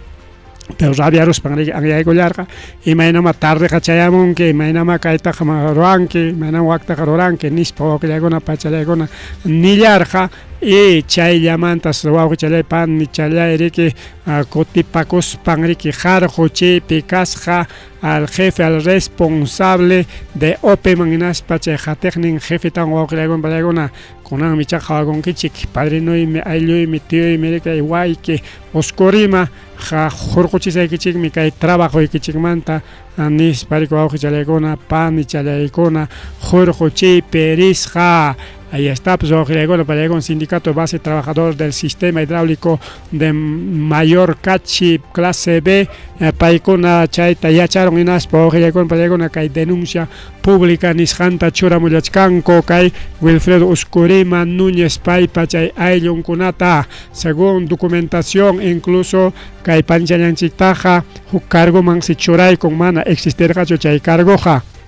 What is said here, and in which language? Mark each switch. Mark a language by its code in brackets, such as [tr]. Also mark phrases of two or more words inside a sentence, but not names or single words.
[qu] pero rabiaruspan riki anyaykullarqa imaynama tardeqa chayamunki imaynama kaytaqa ruranki imaynama waqtaqa ruranki nispa wawqillaykuna pachallaykuna nillarqa y chayllamantas wawqichallaypami chalay riki kutipakuspan riki jarquchaypi kasqa [es] al jefe, al responsable de [qu] OPEman hinaspa chay jatiqnin jefetan wawqillaykuna pallaykuna kunanmi chaq hawakunkichik padrinoymi aylluymi tiyuymi riki wayki Oscorima hurquchisaykichikmi kay trabajuykichikmanta nispa riki wawqichallaykuna pani challaykuna hurquchaypi risqa. [es] Ahí está, pues [qu] wawqillaykuna pallaykuna [es] sindicato base trabajador del sistema hidráulico de mayor cachi clase B [qu] paykuna chayta yacharon hinaspa wawqillaykuna pallaykuna kay [es] denuncia pública [qu] nisqanta churamullachkanku kay Wilfredo Oscorima Núñez paypa chay ayllunkunata [es] según documentación [qu] incluso kay panchallanchiktaqa huk cargoman si churaykun mana existirqachu chay cargoqa